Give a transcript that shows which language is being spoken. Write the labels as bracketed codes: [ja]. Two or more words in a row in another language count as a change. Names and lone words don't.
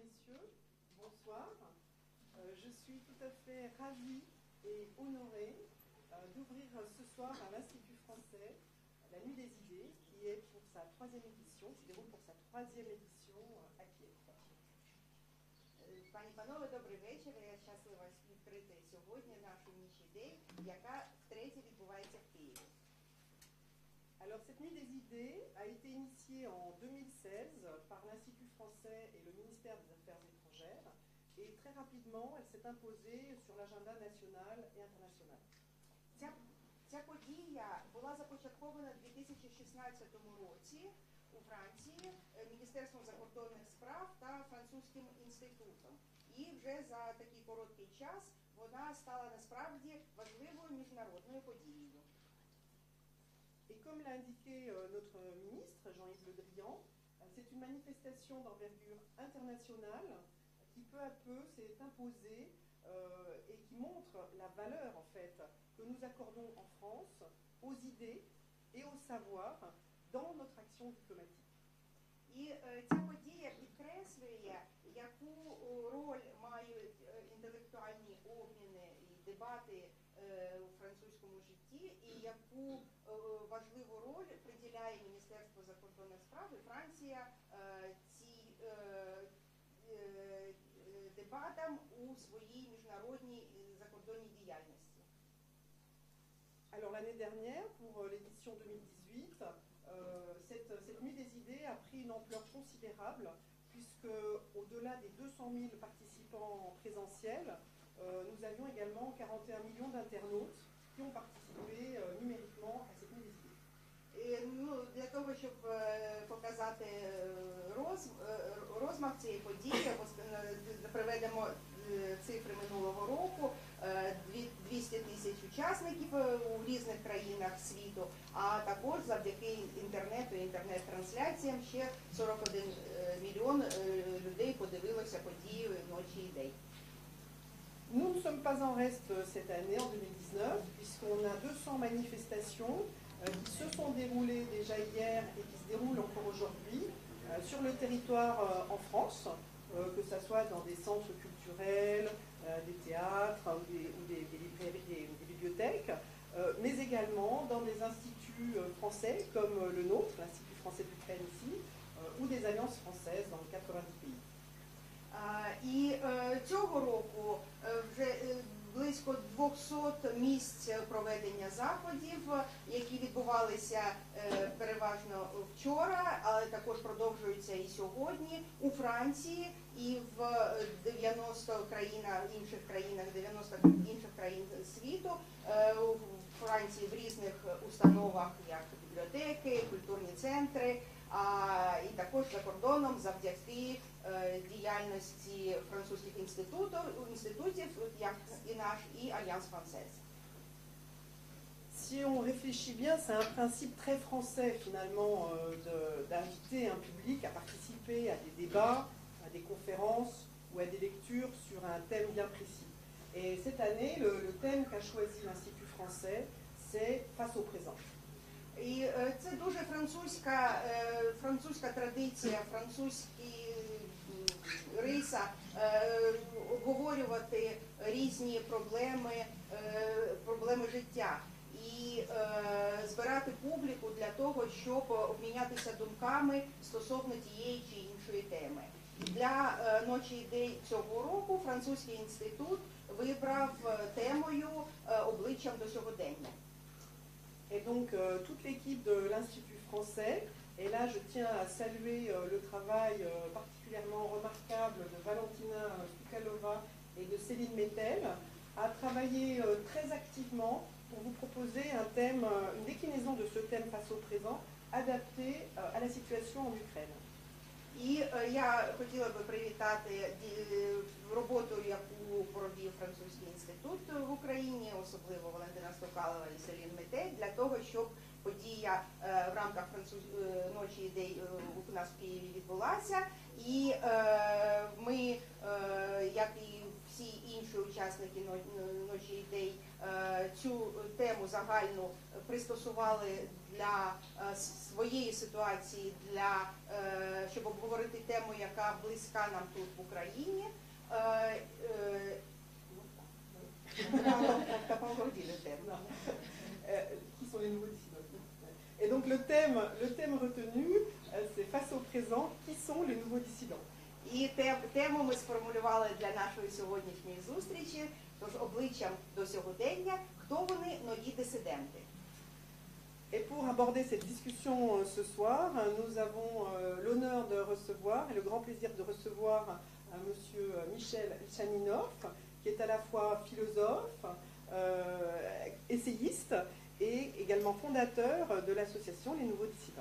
[fr] messieurs, bonsoir. Je suis tout à fait ravie et honorée d'ouvrir ce soir à l'Institut français la Nuit des idées, qui est pour sa troisième édition, se déroule pour sa troisième édition à Kiev. [uk] Пані, панове, добрий вечір. Я щаслива відкрити сьогодні нашу ніч ідей, яка втретє відбувається в Києві. [fr] Alors, cette Nuit des idées a été initiée en 2016 par l'Institut français et le ministère des Affaires étrangères, et très rapidement, elle s'est imposée sur l'agenda national et international. [uk] Ця подія була започаткована у 2016 році у Франції Міністерством закордонних справ та Французьким інститутом. І вже за такий короткий час вона стала насправді важливою міжнародною подією. [fr] Et comme l'a indiqué notre ministre, Jean-Yves Le Drian, c'est une manifestation d'envergure internationale qui peu à peu s'est imposée et qui montre la valeur en fait que nous accordons en France aux idées et au savoir dans notre action diplomatique. [uk] І ця подія підкреслює, яку роль мають інтелектуальні обміни і дебати у французькому житті, і яку важливу роль приділяє Міністерство закордонних справ і Франція цій дебатам у своїй міжнародній закордонній діяльності. [fr] Alors l'année dernière, pour l'édition 2018, cette Nuit des idées a pris une ampleur considérable, puisque au-delà des 200 000 participants présentiels, nous avions également 41 millions d'internautes qui ont participé numériquement à cette Nuit des idées. [uk] Для того, щоб показати розмах цієї події, приведемо цифри минулого року, 200 тисяч учасників у різних країнах світу, а також завдяки інтернету і інтернет-трансляціям ще 41 мільйон людей подивилося події Ночі ідей. [fr] Nous ne sommes pas en reste cette année, en 2019, puisqu'on a 200 manifestations qui se sont déroulées déjà hier et qui se déroulent encore aujourd'hui sur le territoire en France, que ce soit dans des centres culturels, des théâtres ou des librairies, des bibliothèques, mais également dans des instituts français comme le nôtre, l'Institut français d'Ukraine ici, ou des alliances françaises dans 90 pays. [uk] І цього року вже близько 200 місць проведення заходів, які відбувалися переважно вчора, але також продовжуються і сьогодні у Франції і в 90 інших країн світу, у Франції в різних установах, як бібліотеки, культурні центри, і також за кордоном завдяки діяльності французьких інститутів, як і наш, і Альянс Франсез. [fr] Si on réfléchit bien, c'est un principe très français finalement d'inviter un public à participer à des débats, à des conférences ou à des lectures sur un thème bien précis. Et cette année, le thème qu'a choisi l'Institut français, c'est Face au présent. [uk] І це дуже французька традиція, французькі риса обговорювати різні проблеми життя і збирати публіку для того, щоб обмінятися думками стосовно тієї чи іншої теми. Для Ночі ідей цього року Французький інститут вибрав темою «Обличчям до сьогодення». [fr] Et donc, toute l'équipe de l'Institut français, et là je tiens à saluer le travail particulièrement remarquable de Valentina Stukalova et de Céline Mettel, a travaillé très activement pour vous proposer un thème, une déclinaison de ce thème face au présent, adapté à la situation en Ukraine. [uk] І я хотіла би привітати роботу, яку провів Французький інститут в Україні, особливо Валентина Стукалова і Селін Метель, для того, щоб подія в рамках Ночі ідей у нас в Києві відбулася. І ми, як і всі інші учасники Ночі ідей, цю тему загальну пристосували для своєї ситуації, для щоб обговорити тему, яка близька нам тут в Україні. [fr] Qui sont les nouveaux dissidents. Et donc le thème retenu, c'est face au présent, qui sont les nouveaux dissidents. [uk] І тему ми сформулювали для нашої сьогоднішньої зустрічі, тож обличчям до сьогодення, хто вони, нові дисиденти. [fr] Et pour aborder cette discussion ce soir, nous avons l'honneur de recevoir et le grand plaisir de recevoir monsieur Michel Ilchaninov, qui est à la fois philosophe, essayiste et également fondateur de l'association Les Nouveaux Dissidents.